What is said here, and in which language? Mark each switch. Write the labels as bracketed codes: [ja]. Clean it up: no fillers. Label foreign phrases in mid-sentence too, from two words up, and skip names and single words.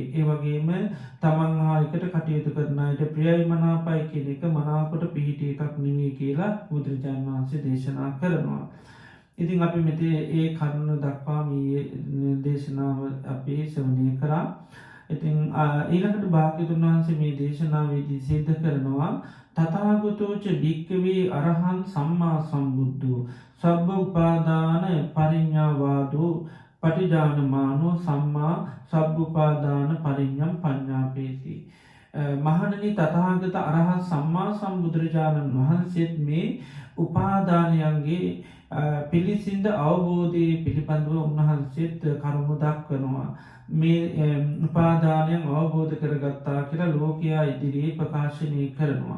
[si] ඒ වගේම තමන් හා එකට කටයුතු කරන අයට ප්‍රියයි මනාපයි කියන එක මනාකොට පිහිටි එකක් නෙවෙයි කියලා බුදුරජාණන් වහන්සේ දේශනා කරනවා. ඉතින් අපි මෙතේ ඒ කරුණ දක්වා මේ දේශනාව අපි ශ්‍රවණය කරා. ඉතින් ඊළඟට භාග්‍යවතුන් වහන්සේ මේ දේශනාවේදී සිද්ධ කරනවා [pi] තථාගතෝච භික්ඛවේ අරහං සම්මා සම්බුද්ධෝ සබ්බ උපාදාන පරිඤ්ඤාවාදෝ පටිජානමානෝ සම්මා සබ්බ උපාදාන පරිඤ්ඤම් පඤ්ඤාපේති. [si] මහණෙනි තථාගත අරහත් සම්මා සම්බුදුරජාණන් වහන්සේත් මේ උපාදානයන්ගේ පිළිසිඳ අවබෝධයේ පිළිබඳව උන්වහන්සේත් කරුණු දක්වනවා. මේ උපාදානයන් අවබෝධ කරගත්තා කියලා ලෝකයා ඉදිරියේ ප්‍රකාශනය කරනවා.